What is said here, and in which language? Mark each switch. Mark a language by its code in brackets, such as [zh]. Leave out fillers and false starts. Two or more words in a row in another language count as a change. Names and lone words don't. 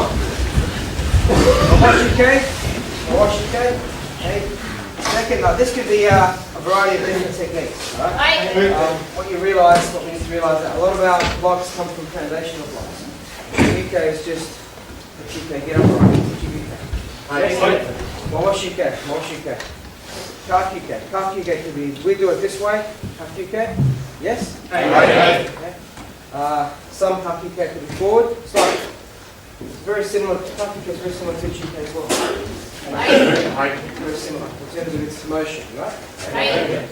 [ja] Mawashi Uke. Mawashi Uke. [en] Okay. Second, this could be a variety of different techniques. Alright? What you realise, what we need to realise, that a lot of our blocks come from foundational blocks. Uke is just Uke, get up right. [ja] Uke. Mawashi Uke. Mawashi Uke. Kake Uke. Kake Uke [en] could be, we do it this way. [ja] Kake Uke. [en] Yes? Okay. Some [ja] kake uke [en] could be forward. It's like, it's very similar, [ja] kake uke [en] is very similar to uke as well. Very similar in terms of its motion, right?